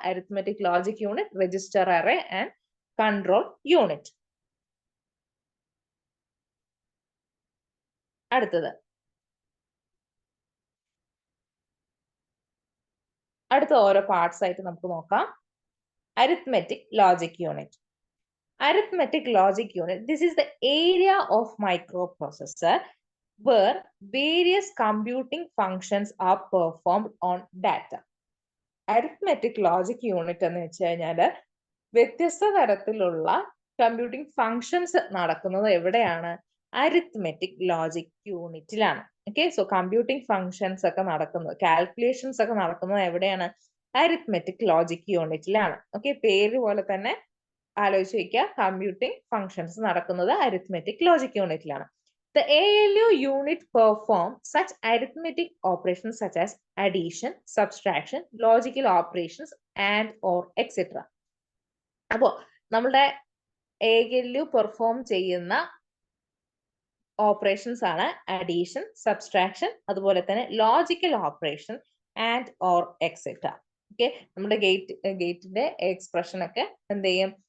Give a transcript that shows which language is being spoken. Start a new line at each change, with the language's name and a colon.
English: Arithmetic logic unit, register array and control unit.
Malayalam: അടുത്തത് അടുത്ത ഓരോ പാർട്സ് ആയിട്ട് നമുക്ക് നോക്കാം. Arithmetic logic unit.
English: Arithmetic logic unit, this is the area of microprocessor where various computing functions are performed on data.
Malayalam: Arithmetic logic unit എന്ന് വെച്ച് കഴിഞ്ഞാൽ വ്യത്യസ്ത തരത്തിലുള്ള കമ്പ്യൂട്ടിംഗ് ഫങ്ഷൻസ് നടക്കുന്നത് എവിടെയാണ്? Arithmetic logic യൂണിറ്റിലാണ്. Okay, so computing functions ഒക്കെ നടക്കുന്നത്, calculations ഒക്കെ നടക്കുന്നത് എവിടെയാണ്? Arithmetic logic യൂണിറ്റിലാണ്. ഓക്കെ, പേര് പോലെ തന്നെ ആലോചിച്ച് വയ്ക്കുക, കമ്പ്യൂട്ടിംഗ് ഫങ്ഷൻസ് നടക്കുന്നത് arithmetic logic യൂണിറ്റിലാണ്.
English: The ALU unit perform such arithmetic operations such as addition, subtraction, logical operations and or etc.
Malayalam: അപ്പോൾ നമ്മുടെ ALU പെർഫോം ചെയ്യുന്ന ഓപ്പറേഷൻസ് ആണ് അഡീഷൻ, സബ്സ്ട്രാക്ഷൻ, അതുപോലെ തന്നെ logical operation and or etcetera. Okay, നമ്മുടെ ഗേറ്റിന്റെ expression ഒക്കെ എന്ത് ചെയ്യും?